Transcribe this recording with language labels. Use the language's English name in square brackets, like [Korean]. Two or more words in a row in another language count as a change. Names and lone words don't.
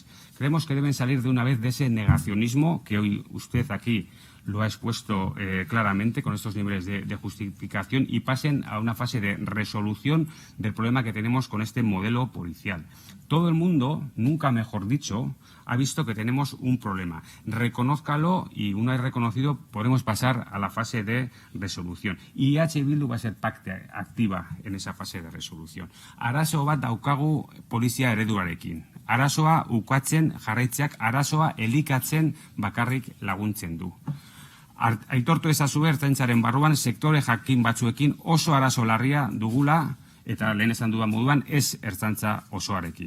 [Spanish] Creemos que deben salir de una vez de ese negacionismo que hoy usted aquí lo ha expuesto claramente con estos niveles de justificación y pasen a una fase de resolución del problema que tenemos con este modelo policial. Todo el mundo, nunca mejor dicho, ha visto que tenemos un problema. Reconózcalo y una vez reconocido podemos pasar a la fase de resolución. Y EH Bildu va a ser parte activa en esa fase de resolución. [Basque] Arazo bat daukagu polizia ereduarekin. Arazoa ukatzen jarraitzeak, arazoa elikatzen bakarrik laguntzen du. Aitortu ezazue Ertzaintzaren barruan sektore jakin batzuekin oso arazo larria dugula, eta lehen esan dudan moduan ez Ertzaintza osoarekin.